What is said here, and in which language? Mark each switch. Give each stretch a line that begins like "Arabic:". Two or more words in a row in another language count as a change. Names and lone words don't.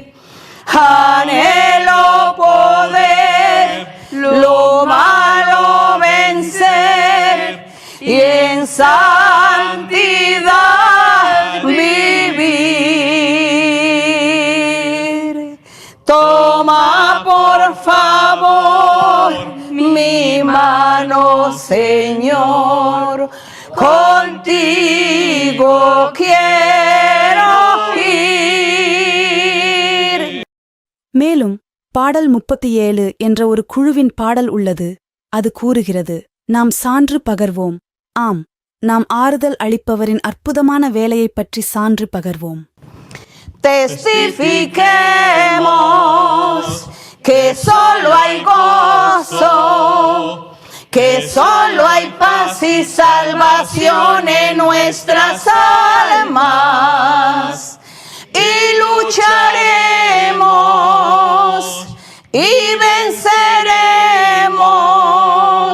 Spanish: Anhelo poder lo malo vencer y en santidad vivir. Toma por favor mi mano, Señor, contigo quiero ir.
Tamil: மேலும் பாடல் 37 என்ற ஒரு குழுவின் பாடல் உள்ளது. அது கூறுகிறது, நாம் சான்று பகர்வோம். ஆம், நாம் ஆறுதல் அளிப்பவரின் அற்புதமான வேலையைப் பற்றி சான்று பகர்வோம்.
Spanish: Testifiquemos que solo hay gozo, que solo hay paz y salvación en nuestras almas. Y lucharemos y venceremos.